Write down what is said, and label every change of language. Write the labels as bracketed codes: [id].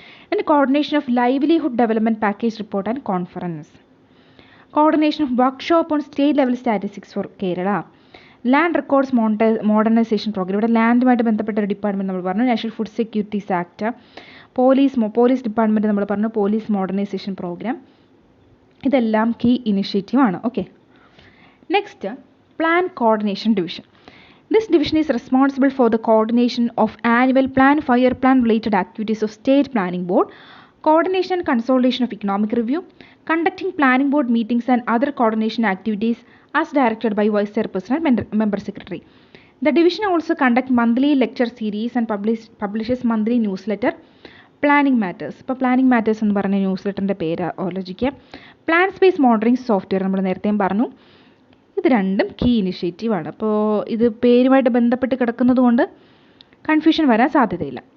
[en] And coordination of livelihood development package report and conference, coordination of workshop on state level statistics for Kerala, land records modernisation programme. [ml] ഇവിടെ ലാൻഡുമായിട്ട് ബന്ധപ്പെട്ട ഒരു department നമ്മൾ പറഞ്ഞു, national food securities act. Police department നമ്മൾ പറഞ്ഞു, police modernisation programme. ഇതെല്ലാം key initiative ആണ്. Okay, next plan coordination division. [en] This division is responsible for the coordination of annual plan, fire plan related activities of State Planning Board, coordination and consolidation of economic review, conducting planning board meetings and other coordination activities as directed by Vice Chairperson and Member Secretary. The division also conducts monthly lecture series and publishes monthly newsletter, Planning Matters. [ml] ഇപ്പോൾ planning matters എന്ന് പറഞ്ഞ ന്യൂസ്ലെറ്ററിൻ്റെ പേര് ആലോചിക്കുക. Plan space monitoring software നമ്മൾ നേരത്തെയും പറഞ്ഞു. ഇത് രണ്ടും കീ ഇനിഷ്യേറ്റീവാണ്. അപ്പോൾ ഇത് പേരുമായിട്ട് ബന്ധപ്പെട്ട് കിടക്കുന്നത് കൊണ്ട് കൺഫ്യൂഷൻ വരാൻ സാധ്യതയില്ല.